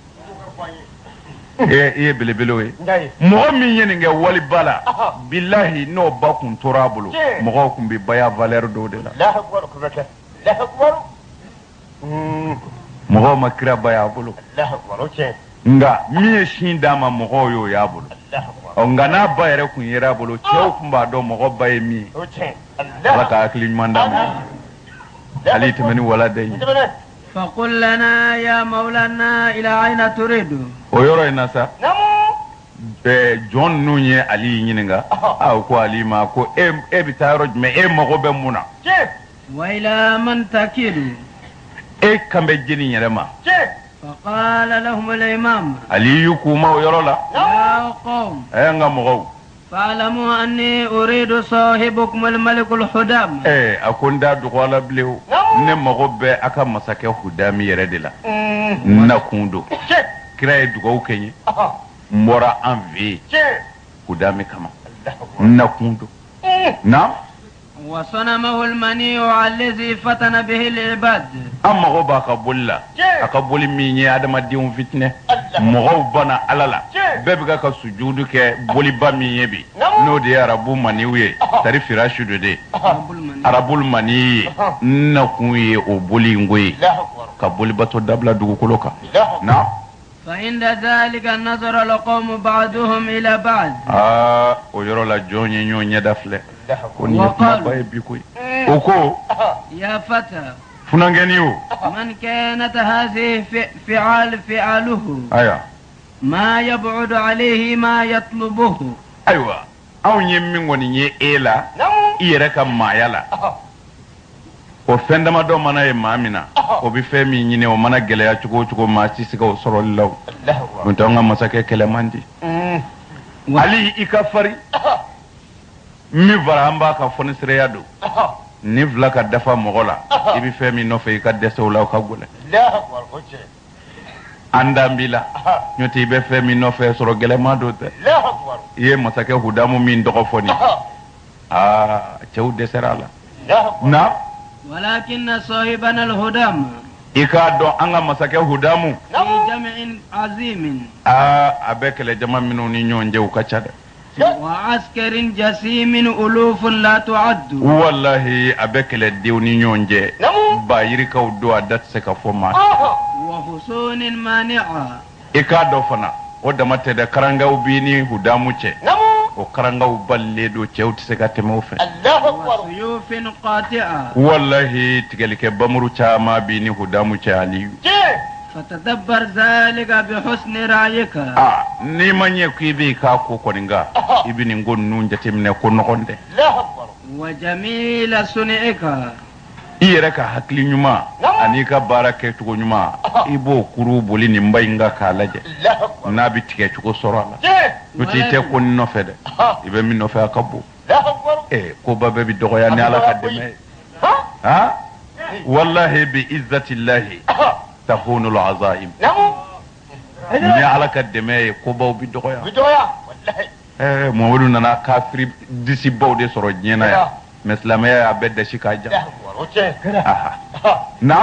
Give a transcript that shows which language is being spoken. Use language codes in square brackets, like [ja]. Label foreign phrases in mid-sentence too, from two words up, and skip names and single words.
[bm] e ye belebelew ye mɔgɔ min ye nin kɛ waliba la bilahi n'o ba kun tora a bolo mɔgɔw kun bɛ baya valeur dɔw de la mɔgɔw ma kira ba y'a bolo nga min ye sin d'a ma mɔgɔw y'o y'a bolo nka n'a ba yɛrɛ kun yera a bolo cɛw kun b'a dɔn mɔgɔ ba ye min ye ala ka hakili ɲuman d'a ma ale tɛmɛ ni wala den ye [ar] فقل لنا يا مولانا إلى أين تريد [bm] o yɔrɔ in na sa jɔn ninnu ye ali ɲininka ko ali ma ko e bɛ taa yɔrɔ jumɛn e mago bɛ mun na [ar] وإلى من تكيد [bm] e kan bɛ jeni yɛrɛ ma [ar] فقال لهم الإمام [bm] ali y'u kuma o yɔrɔ la [ar] يا قوم [bm] n ka mɔgɔw [ar] فاعلموا أني أريد صاحبكم الملك الحدام [bm] a ko n t'a dɔgɔ la bilen o ne mago bɛ a ka masakɛ hudami yɛrɛ de la n na kun don kira ye dugawu kɛ n ye n bɔra an fɛ yen hudami kama n na kun don na [ar] وصنمه المنيع الذي فتن به العباد [bm] an mago b'a ka boli la a ka boli min ye adamadenw fitinɛ mɔgɔw banna ala la bɛɛ bɛ ka sujudu kɛ boliba min ye bi n'o de ye arabu maniw ye tari firashidu de arabul mani ye n na kun ye o boli in ko ye ka bolibato dabila dugukolo kan na [ar] فعند ذلك نظر القوم بعضهم إلى بعض [bm] o yɔrɔ la jɔn ye ɲɔgɔn ɲɛda filɛ ko nin ye kumaba ye bi koyi o ko [ar] يا فتى [bm] funangeni o [ar] من كانت هذه فعاله [bm] aya [ar] ما يبعد عليه ما يطلبه [bm] aywa anw ye min kɔni ye e la i yɛrɛ ka maaya la o fɛn dama dɔ mana ye maa min na o bɛ fɛn min ɲini o mana gɛlɛya cogo o cogo maa si se ka o sɔrɔli la o n'o tɛ an ka masakɛ kɛlɛ man di hali i ka fari min fara an b'a ka fɔnisiraya don ni fila ka dafa mɔgɔ la i bɛ fɛn min nɔfɛ i ka dɛsɛ o la o ka gɛlɛn an dan b'i la n'o tɛ i bɛ fɛn min nɔfɛ sɔrɔ gɛlɛman don tɛ i ye masakɛ hudamu min tɔgɔ fɔ nin cɛw dɛsɛra a la na [ar] ولكن صاحبنا الهدام [bm] i k'a dɔn an ka masakɛ hudamu [ar] في جمع عظيم [bm] a bɛ kɛlɛ jama minnu ni ɲɔgɔn cɛ u ka ca dɛ [ar] وعسكر جسيم ألوف لا تعد [bm] wallahi a bɛ kɛlɛdenw ni ɲɔgɔn cɛ ba yirikaw don a da tɛ se ka fɔ maa [ar] وحصون مانعة [bm] i k'a dɔn fana o dama tɛ dɛ karangaw b'i ni hudamu cɛ o karangaw balilen don cɛw tɛ se ka tɛmɛ o fɛ [ar] وسيوف قاطعة [bm] wallahi tigɛlikɛ bamuru caman b'i ni hudamu cɛ aliyu [ar] فتدبر ذلك بحسن رأيك [bm] n'i ma ɲɛ ko i bɛ i k'a ko kɔni nka i bɛ nin ko ninnu jateminɛ ko nɔgɔn tɛ [ar] وجميل صنعك [bm] i yɛrɛ ka hakili ɲuman an'i ka baara kɛcogo ɲuman i b'o kuru boli nin ba in kan k'a lajɛ n'a bɛ tigɛ cogo sɔrɔ a la n'o tɛ i tɛ ko nin nɔfɛ dɛ i bɛ min nɔfɛ a ka bon koba bɛɛ bɛ dɔgɔya ni ala ka dɛmɛ ye [ar] والله بعزة الله تهون العظائم [bm] ni ala ka dɛmɛ ye kobaw bɛ dɔgɔya Muhamadu nana kafiri disibaw de sɔrɔ diɲɛ na yan mais silamɛya y'a bɛɛ dasi k'a ja naam